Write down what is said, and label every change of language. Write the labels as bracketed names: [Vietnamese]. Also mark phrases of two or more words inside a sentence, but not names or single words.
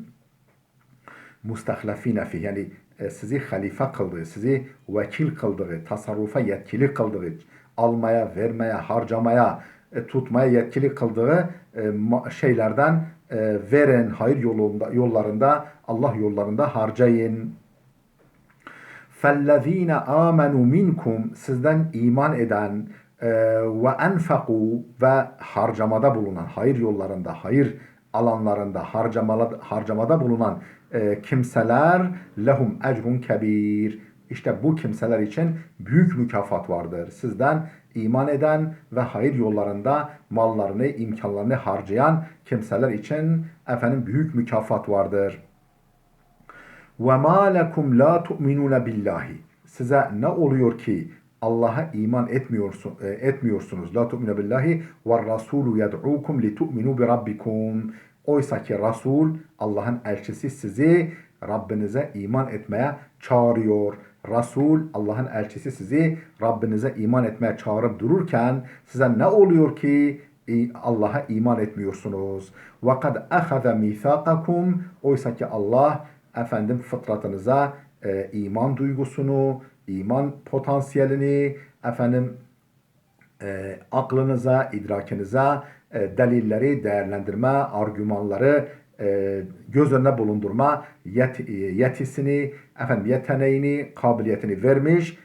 [Arabic] مستخلفين فيه, [Turkish] yani sizi halife kıldığı, sizi vekil kıldığı, tasarrufa yetkili kıldığı, almaya, vermeye, harcamaya, tutmaya yetkili kıldığı şeylerden verin, hayır yollarında, Allah yollarında harcayın. [Arabic] فَالَّذ۪ينَ آمَنُوا مِنْكُمْ, [Turkish] sizden iman eden [Arabic] وأنفقوا, [Turkish] ve harcamada bulunan, hayır yollarında, hayır alanlarında harcamada bulunan kimseler [Arabic] لهم أجر كبير. [Turkish] İşte bu kimseler için büyük mükafat vardır. Sizden iman eden ve hayır yollarında mallarını, imkanlarını harcayan kimseler için büyük mükafat vardır. [Arabic] وَمَا لَكُمْ لَا تُؤْمِنُونَ بِاللّٰهِ, [Turkish] size ne oluyor ki Allah'a iman etmiyorsunuz. [Arabic] لا تؤمنون بالله والرسول يدعوكم لتؤمنوا بربكم. [Turkish] Oysa ki Resul, Allah'ın elçisi, sizi Rabbinize iman etmeye çağırıyor. Resul, Allah'ın elçisi, sizi Rabbinize iman etmeye çağırıp dururken size ne oluyor ki Allah'a iman etmiyorsunuz? [Arabic] وَقَدْ أَخَذَ مِيثَاقَكُمْ, [Turkish] oysa ki Allah fıtratınıza iman duygusunu, iman potansiyelini, aklınıza, idrakinize delilleri değerlendirme, argümanları göz önüne bulundurma yetisini, yeteneğini, kabiliyetini vermiş.